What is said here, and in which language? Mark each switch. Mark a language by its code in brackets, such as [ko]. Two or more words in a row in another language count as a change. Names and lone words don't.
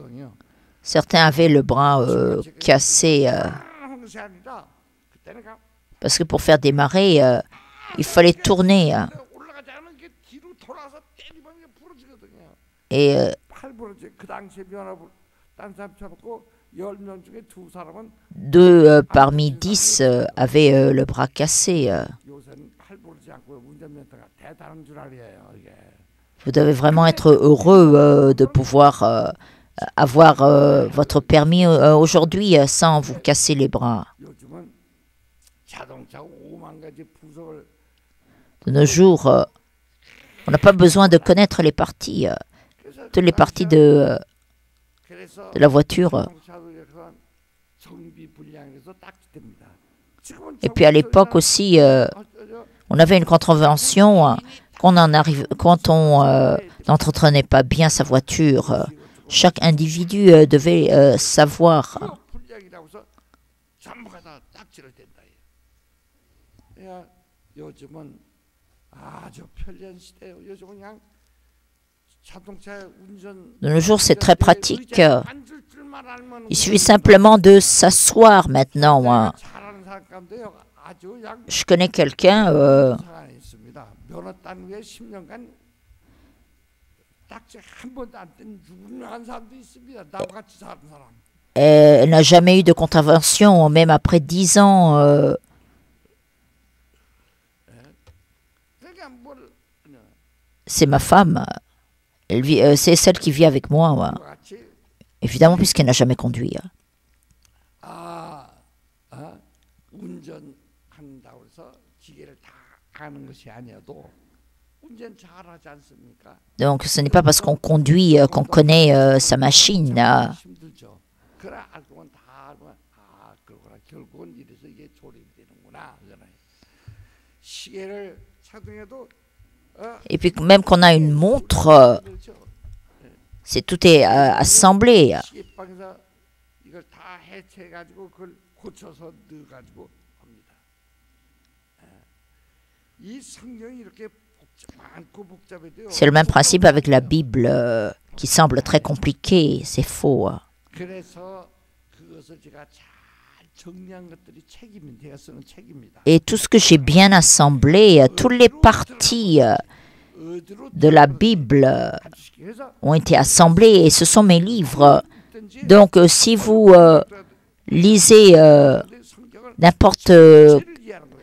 [fr] certains avaient le bras cassé. Parce que pour faire démarrer, il fallait tourner. [ko] 올라가지 않으면 이게 뒤로 돌아서 때리면 이게 부러지거든요. [fr] Et [ko] 팔 부러져. 그 당시에 면허를 딴 사람 쳐놓고 10명 중에 2사람은 [fr] 2 parmi 10 avaient le bras cassé. [ko] 요새는 팔 부러지지 않고 운전면허가 대단한 줄 알아요. 이게. [fr] Vous devez vraiment être heureux de pouvoir avoir votre permis aujourd'hui sans vous casser les bras. [ko] 요즘은 자동차 5만 가지 부속을 [fr] De nos jours, on n'a pas besoin de connaître les parties, toutes les parties de [ko] 그래서 [fr] la voiture. [ko] 자동차도 정비 불량에서 딱지됩니다. 지금은 [fr] Et puis à l'époque aussi, on avait une contravention quand on n'entretenait pas bien sa voiture. Chaque individu devait savoir. [ko] 불량이라고 해서 전부가 다 딱지를 댄다. 야, 요즘은 아주 편리한 시대예요. 요즘은 그냥 자동차 운전 [fr] De nos jours, c'est très pratique. [ko] 앉을 줄만 알면 [fr] Il suffit simplement de s'asseoir maintenant. [ko] 잘하는 사람 가운데요. 아주 그냥 [fr] Je connais quelqu'un, [ko] 사람이 있습니다. 면허 딴 후에 10년간 딱지 한 번도 안 뗀 유명한 사람도 있습니다. 나와 같이 사는 사람. [fr] elle n'a jamais eu de contravention, même après 10 ans. [ko] 그러니까 뭘 [fr] C'est ma femme. C'est celle qui vit avec moi, [ko] 같이 [fr] évidemment, puisqu'elle n'a jamais conduit. [ko] 운전한다고 해서 기계를 다 아는 것이 아니어도 운전 잘하지 않습니까? [fr] Donc, ce n'est pas parce qu'on conduit qu'on connaît sa machine. [ko] 힘들죠. 그래 알고는 다 알면 아 그러구나 결국은 이래서 이게 조립이 되는구나. 시계를 착용해도 [fr] Et puis, même qu'on a une montre, c'est tout est assemblé. [ko] 시계방에서 이걸 다 해체해 가지고 그걸 고쳐서 넣어 가지고 합니다. 이 성경이 이렇게 많고 복잡해도요. [fr] C'est le même principe avec la Bible, qui semble très compliquée. C'est faux. [ko] 그래서 그것을 제가 잘 정리한 것들이 책임이 제가 쓰는 책입니다. [fr] Et tout ce que j'ai bien assemblé, toutes les parties de la Bible [ko] 그래서 [fr] ont été assemblées et ce sont mes livres. Donc, si vous lisez [ko] 성경을 [fr] n'importe [ko] 이해하는 거예요.